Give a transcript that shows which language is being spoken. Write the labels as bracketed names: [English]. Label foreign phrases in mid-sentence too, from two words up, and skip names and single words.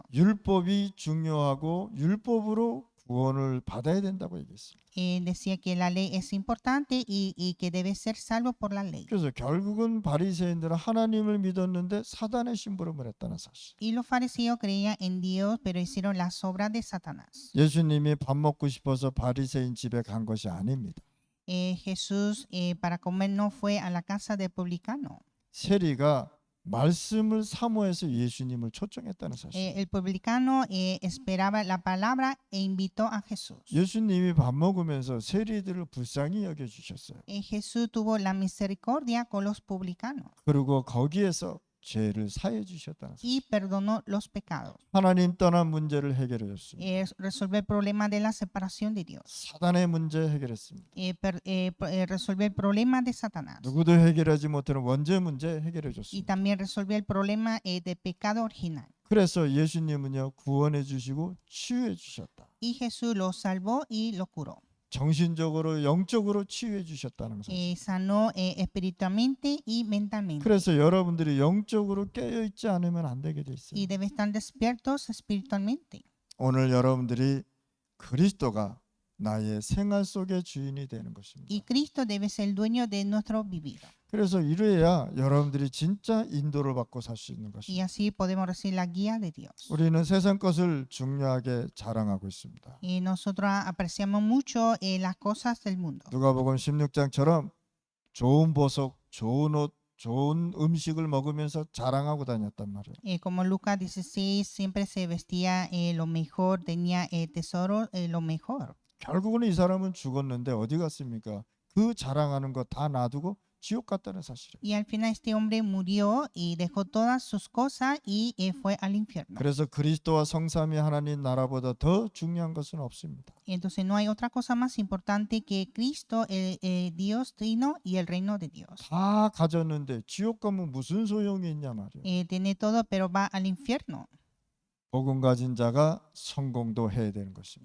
[Korean] 율법이 중요하고 율법으로 구원을 받아야 된다고 얘기했습니다. [Spanish] Decía que la ley es importante y que debe ser salvo por la ley. [Korean] 그래서 결국은 바리새인들은 하나님을 믿었는데 사단의 심부름을 했다는 사실. [Spanish] Y los fariseos creían en Dios, pero hicieron las obras de Satanás. [Korean] 예수님이 밥 먹고 싶어서 바리새인 집에 간 것이 아닙니다. [Spanish] Jesús para comer no fue a la casa del publicano. [Korean] 세리가 말씀을 사모해서 예수님을 초청했다는 사실. [Spanish] El publicano esperaba la palabra e invitó a Jesús. [Korean] 예수님이 밥 먹으면서 세리들을 불쌍히 여겨 주셨어요. [Spanish] Jesús tuvo la misericordia con los publicanos [Korean] 그리고 거기에서 죄를 사해 주셨다는 사실. [Spanish] y perdonó los pecados. [Korean] 하나님 떠난 문제를 해결해 줬습니다. [Spanish] Resolver el problema de la separación de Dios. [Korean] 사단의 문제 해결했습니다. [Spanish] Resolver el problema de Satanás. [Korean] 누구도 해결하지 못하는 원죄 문제 해결해 [Spanish] Y [Korean] 줬습니다. [Spanish] también resolver el problema del pecado original. [Korean] 그래서 예수님은요 구원해 주시고 치유해 주셨다. [Spanish] Y Jesús lo salvó y lo curó. [Korean] 정신적으로 영적으로 치유해 주셨다는 사실. [Spanish] Sanó espiritualmente y mentalmente. [Korean] 그래서 여러분들이 영적으로 깨어 있지 않으면 안 되게 돼 있어요. [Spanish] Y debe estar despiertos espiritualmente. [Korean] 오늘 여러분들이 그리스도가 나의 생활 속의 주인이 되는 것입니다. [Spanish] Y Cristo debe ser el dueño de nuestro vivir. [Korean] 그래서 이래야 여러분들이 진짜 인도를 받고 살 수 있는 [Spanish] Y [Korean] 것입니다. [Spanish] así podemos recibir la guía de Dios. [Korean] 우리는 세상 것을 중요하게 자랑하고 있습니다. [Spanish] Y nosotros apreciamos mucho las cosas del mundo. [Korean] 누가복음 16장처럼 좋은 보석, 좋은 옷, 좋은 음식을 먹으면서 자랑하고 다녔단 말이에요. [Spanish] Como Lucas 16 siempre se vestía lo mejor, tenía tesoro lo mejor. [Korean] 결국은 이 사람은 죽었는데 어디 갔습니까? 그 자랑하는 거 다 놔두고 지옥 갔다는 사실이에요. [Spanish] Y al final este hombre murió y dejó todas sus cosas y fue al infierno. [Korean] 그래서 그리스도와 성삼위 하나님 나라보다 더 중요한 것은 없습니다. [Spanish] Entonces no hay otra cosa más importante que Cristo, el Dios trino y el reino de Dios. [Korean] 다 가졌는데 지옥 가면 무슨 소용이 있냐 말이에요. [Spanish] Tiene todo pero va al infierno. [Korean] 복음 가진 자가 성공도 해야 되는 것입니다.